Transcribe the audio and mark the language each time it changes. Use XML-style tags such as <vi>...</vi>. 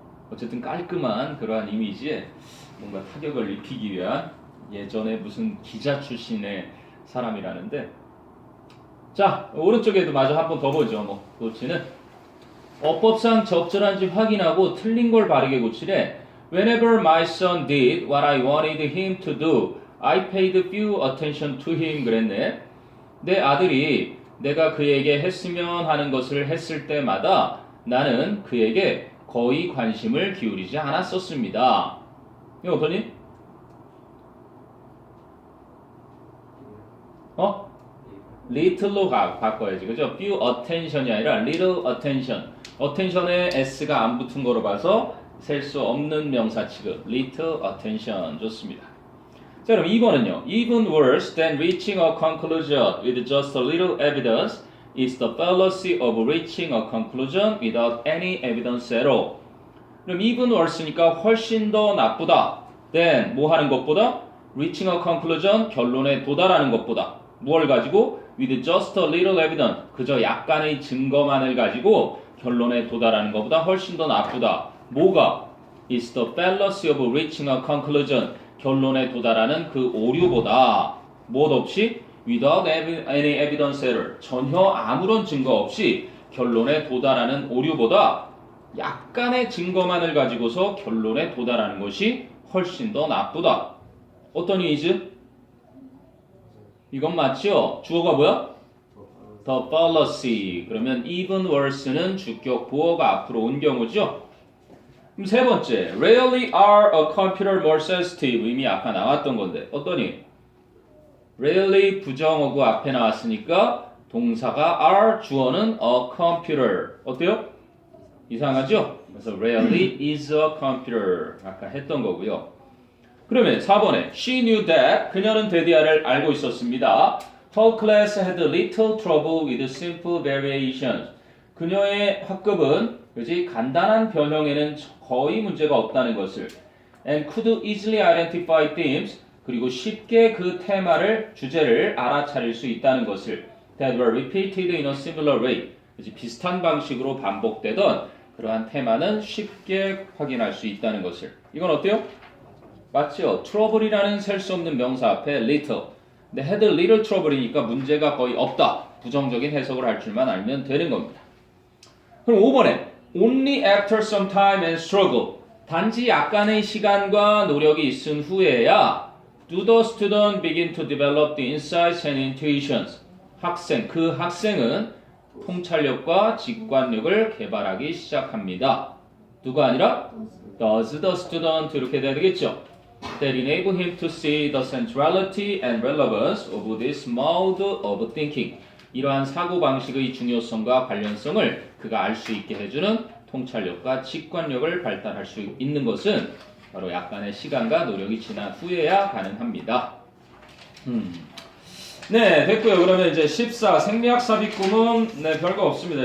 <ko>어쨌든 깔끔한 그러한 이미지에 뭔가 타격을 입히기 위한 예전에 무슨 기자 출신의 사람이라는데 자 오른쪽에도 마저 한번 더 보죠. 뭐 고치는 어법상 적절한지 확인하고 틀린 걸 바르게 고치래.</ko> <en>Whenever my son did what I wanted him to do, I paid few attention to him.</en> <ko>그랬네. 내 아들이 내가 그에게 했으면 하는 것을 했을 때마다 나는 그에게 거의 관심을 기울이지 않았었습니다. 이거 어떠니? little로 바꿔야지. 그죠? few attention이 아니라 little attention. attention에 s가 안 붙은 거로 봐서 셀 수 없는 명사 취급. little attention. 좋습니다. 자, 그럼 2번은요.</ko> <en>Even worse than reaching a conclusion with just a little evidence is the fallacy of reaching a conclusion without any evidence at all.</en> <ko>그럼 even worse니까 훨씬 더 나쁘다. than 뭐 하는 것보다?</ko> <en>reaching a conclusion</en> <ko>결론에 도달하는 것보다. 뭘 가지고?</ko> <en>with just a little evidence</en> <ko>그저 약간의 증거만을 가지고 결론에 도달하는 것보다 훨씬 더 나쁘다. 뭐가?</ko> <en>is the fallacy of reaching a conclusion</en> <ko>결론에 도달하는 그 오류보다 뭐 없이</ko> <en>without any evidence error</en> <ko>전혀 아무런 증거 없이 결론에 도달하는 오류보다 약간의 증거만을 가지고서 결론에 도달하는 것이 훨씬 더 나쁘다. 어떤 is? 이건 맞죠? 주어가 뭐야?</ko> <en>The fallacy.</en> <ko>그러면 even worse는 주격 보어가 앞으로 온 경우죠. 그럼 세 번째,</ko> <en>rarely are a computer more sensitive.</en> <ko>이미 아까 나왔던 건데 어떠니? rarely 부정어구 앞에 나왔으니까 동사가 are, 주어는 a computer. 어때요? 이상하죠? 그래서 rarely is a computer. 아까 했던 거고요. 그러면 4번에</ko> <en>she knew that</en> <ko>그녀는 데디아를 알고 있었습니다.</ko> <en>Her class had little trouble with simple variations.</en> <ko>그녀의 학급은 그지 간단한 변형에는 거의 문제가 없다는 것을</ko> <en>and could easily identify themes</en> <ko>그리고 쉽게 그 테마를 주제를 알아차릴 수 있다는 것을</ko> <en>that were repeated in a similar way.</en> <ko>그지 비슷한 방식으로 반복되던 그러한 테마는 쉽게 확인할 수 있다는 것을. 이건 어때요? 맞죠? trouble이라는 셀 수 없는 명사 앞에 little. 근데 had little trouble이니까 문제가 거의 없다. 부정적인 해석을 할 줄만 알면 되는 겁니다. 그럼 5번에</ko> <en>only after some time and struggle.</en> <ko>단지 약간의 시간과 노력이 있은 후에야</ko> <en>do the student begin to develop the insights and intuitions.</en> <ko>그 학생은 통찰력과 직관력을 개발하기 시작합니다. 누가 아니라</ko> <en>does the student</en> <ko>이렇게 돼야 되겠죠.</ko> <en>That enable him to see the centrality and relevance of this mode of thinking.</en> <ko>이러한 사고방식의 중요성과 관련성을 그가 알 수 있게 해주는 통찰력과 직관력을 발달할 수 있는 것은 바로 약간의 시간과 노력이 지난 후에야 가능합니다. 네, 됐고요. 그러면 이제 14 생리학 삽입구문 네, 별거 없습니다.</ko>